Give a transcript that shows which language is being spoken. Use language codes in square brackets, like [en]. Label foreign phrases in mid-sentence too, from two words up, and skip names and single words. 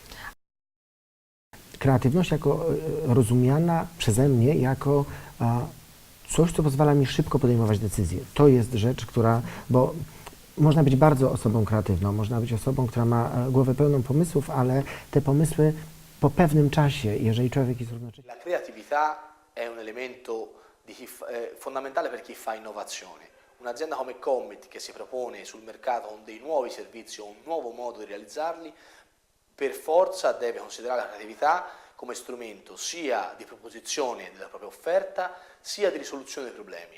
[pl] Kreatywność jako rozumiana przeze mnie jako coś, co pozwala mi szybko podejmować decyzje. To jest rzecz, bo można być bardzo osobą kreatywną, można być osobą, która ma głowę pełną pomysłów, ale te pomysły po pewnym czasie, jeżeli człowiek jest równocześnie... [it] La creatività è un elemento fondamentale per chi fa innovazione. Un'azienda come Commit che si propone sul mercato dei nuovi servizi o un nuovo modo di realizzarli, per forza deve considerare la creatività come strumento sia di proposizione della propria offerta, sia di risoluzione dei problemi.